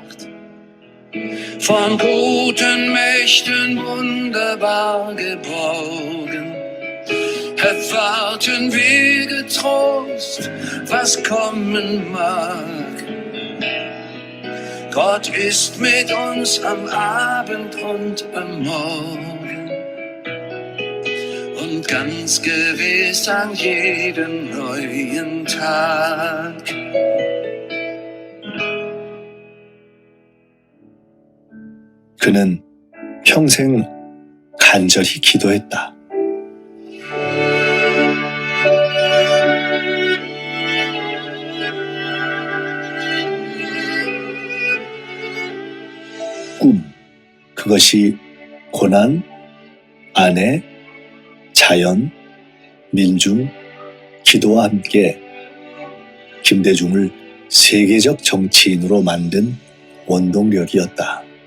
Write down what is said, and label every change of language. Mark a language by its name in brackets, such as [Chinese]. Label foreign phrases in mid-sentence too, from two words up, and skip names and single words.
[German] Von guten Mächten wunderbar geborgen, erwarten wir getrost, was kommen mag. Gott ist mit uns am Abend und am Morgen und ganz gewiss an jedem neuen Tag. [Korean] 그는 평생 간절히 기도했다. 꿈, 그것이 고난, 아내, 자연, 민중, 기도와 함께 김대중을 세계적 정치인으로 만든 원동력이었다.